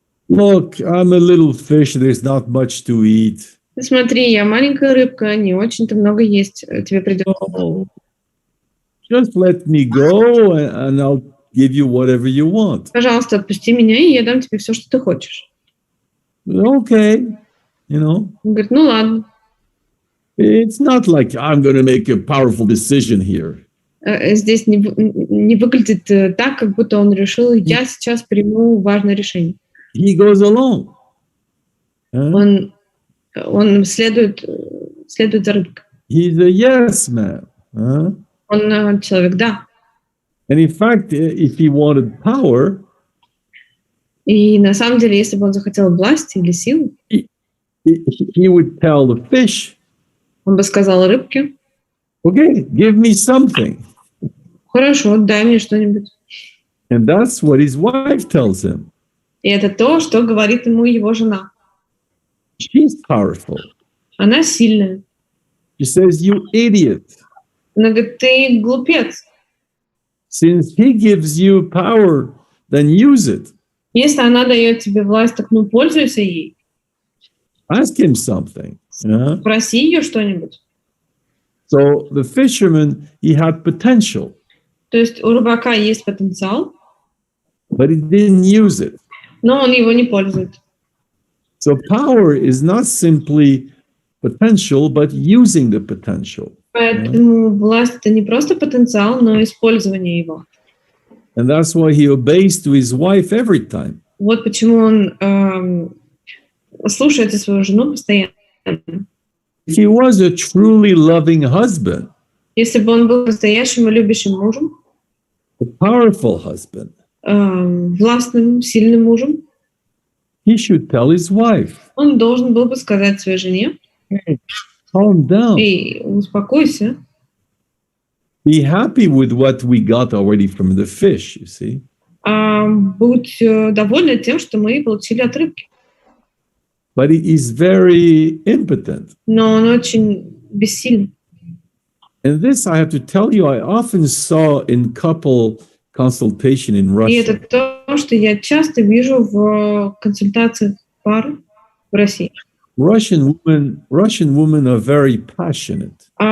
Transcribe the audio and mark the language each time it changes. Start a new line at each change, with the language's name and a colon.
English: look, I'm a little fish, there's not much to eat.
Russian: Смотри, я маленькая рыбка, не очень-то много есть, тебе придется.
English: Just let me go and I'll give you whatever you want.
Russian: Пожалуйста, отпусти меня, и я дам тебе все, что ты хочешь.
English: Okay, you know.
Russian: Он говорит: ну ладно.
English: It's not like I'm going to make a powerful decision here.
Russian: Здесь не выглядит так, как будто он решил: я сейчас приму важное решение.
English: He goes along.
Russian: Он следует за рыбкой.
English: He's a yes man.
Russian: Он человек, да.
English: And in fact, if he wanted power,
Russian: и на самом деле, если бы он захотел власти или силы,
English: he would tell the fish,
Russian: он бы сказал рыбке:
English: okay, give me something.
Russian: Хорошо, дай мне что-нибудь.
English: And that's what his wife tells him.
Russian: И это то, что говорит ему его жена.
English: She's powerful.
Russian: Она сильная.
English: She says, you idiot.
Russian: Она говорит: ты глупец.
English: Since he gives you power, then use it.
Russian: Если она дает тебе власть, так ну пользуйся ей.
English: Ask him something. Yeah?
Russian: Проси ее что-нибудь.
English: So the fisherman, he had potential.
Russian: То есть у рыбака есть потенциал,
English: but he didn't use it.
Russian: Но он его не пользует.
English: So power is not simply potential, but using the potential.
Russian: Поэтому власть — это не просто потенциал, но использование его.
English: And that's why he obeys to his wife every time.
Russian: Вот почему он слушается свою жену постоянно.
English: If he was a truly loving husband,
Russian: если бы он был настоящим и любящим мужем,
English: a powerful husband,
Russian: властным, сильным мужем,
English: he should tell his wife,
Russian: он должен был бы сказать своей жене:
English: hey, calm down.
Russian: Эй, успокойся.
English: Be happy with what we got already from the fish, you see.
Russian: Будь довольны тем, что мы получили от рыбки.
English: But he is very impotent.
Russian: Но он очень бессилен.
English: And this, I have to tell you, I often saw in couple consultation in
Russian: И это
English: Russia.
Russian: то, что я часто вижу в консультациях пар в России.
English: Russian women are very passionate.